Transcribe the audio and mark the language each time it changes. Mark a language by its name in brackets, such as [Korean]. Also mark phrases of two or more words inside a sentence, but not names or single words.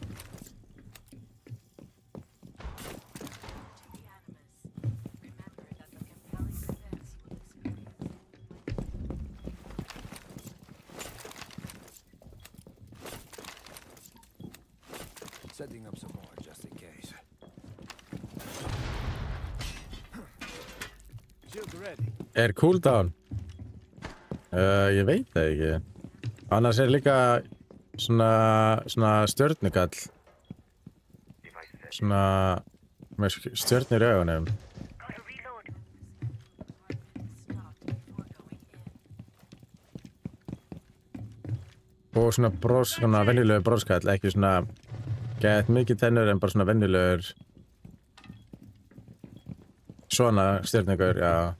[English] Setting up some more just in case. Shield ready. Cooldown? [Icelandic] Ég veit það ekki. Annars líka svona stjörnukall. Svona með stjörnur í augunum. [English] Gotta reload. [Icelandic] Og svona venjulegur broskall, ekki svona gett mikið tennur en bara svona venjulegur svona stjörnugur, já.